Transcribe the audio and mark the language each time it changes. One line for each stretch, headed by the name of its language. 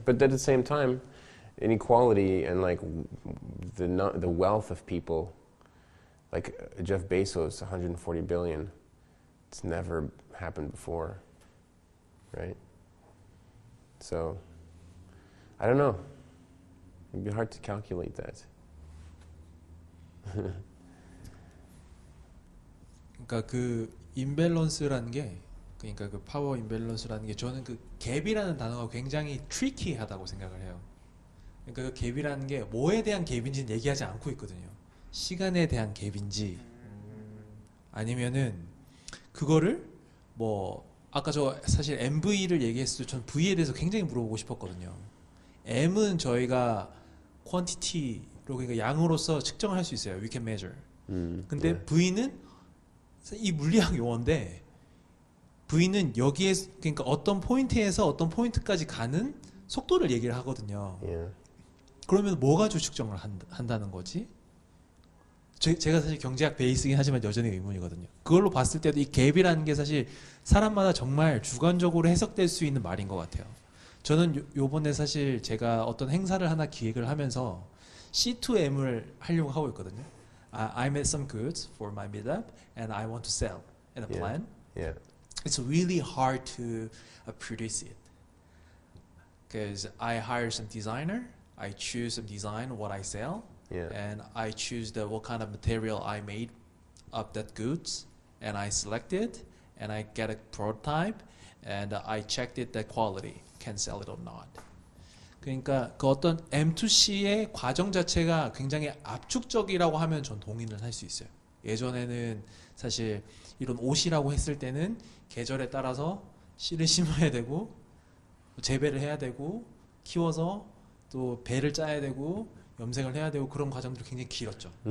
English: But at the same time, inequality and like the wealth of people, like Jeff Bezos, 140 billion. It's never happened before, right? So, I don't know. It'd be hard to calculate that.
Korean: 그러니까 그 임밸런스라는 게 그러니까 그 파워 임밸런스라는 게 저는 그 갭이라는 단어가 굉장히 트리키하다고 생각을 해요. 그러니까 그 갭이라는 게 뭐에 대한 갭인지는 얘기하지 않고 있거든요. 시간에 대한 갭인지 아니면은 그거를 뭐 아까 저 사실 MV를 얘기했을 때 전 V에 대해서 굉장히 물어보고 싶었거든요. M은 저희가 quantity로 그러니까 양으로서 측정을 할 수 있어요.
English: We can measure.
Korean: 근데
English: yeah.
Korean: V는 이 물리학 용어인데 V는 여기에 그러니까 어떤 포인트에서 어떤 포인트까지 가는 속도를 얘기를 하거든요.
English: Yeah.
Korean: 그러면 뭐가 주축정을 한다는 거지? 제가 사실 경제학 베이스긴 하지만 여전히 의문이거든요. 그걸로 봤을 때도 이 갭이라는 게 사실 사람마다 정말 주관적으로 해석될 수 있는 말인 것 같아요. 저는 요번에 사실 제가 어떤 행사를 하나 기획을 하면서 C2M을 하려고 하고 있거든요.
English: I made some goods for my meetup and I want to sell in a Yeah. plan. Yeah. It's really hard to produce it because I hire some designer, I choose some design what I sell, Yeah. and I choose what kind of material I made of that goods, and I select it, and I get a prototype, and I checked it the quality can sell it or not.
Korean: 그러니까 그 어떤 M2C의 과정 자체가 굉장히 압축적이라고 하면 전 동의를 할 수 있어요. 예전에는 사실 이런 옷이라고 했을 때는 계절에 따라서 씨를 심어야 되고 재배를 해야 되고 키워서 또 배를 짜야 되고 염색을 해야 되고 그런 과정들이 굉장히 길었죠.